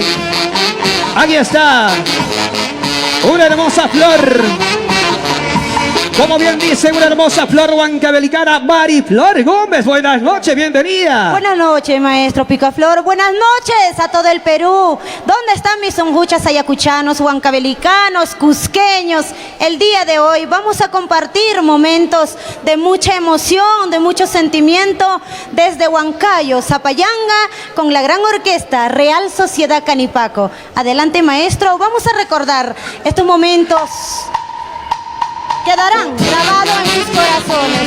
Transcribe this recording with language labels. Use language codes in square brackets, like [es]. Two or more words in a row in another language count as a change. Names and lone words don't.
[es] Aquí está, una hermosa flor. Como bien dice, una hermosa flor huancabelicana, Mariflor Gómez. Buenas noches, bienvenida. Buenas noches, maestro Picaflor. Buenas noches a todo el Perú. ¿Dónde están mis sonjuchas ayacuchanos, huancabelicanos, cusqueños? El día de hoy vamos a compartir momentos de mucha emoción, de mucho sentimiento desde Huancayo, Zapayanga, con la gran orquesta Real Sociedad Canipaco. Adelante, maestro. Vamos a recordar estos momentos. Quedarán grabados en sus corazones.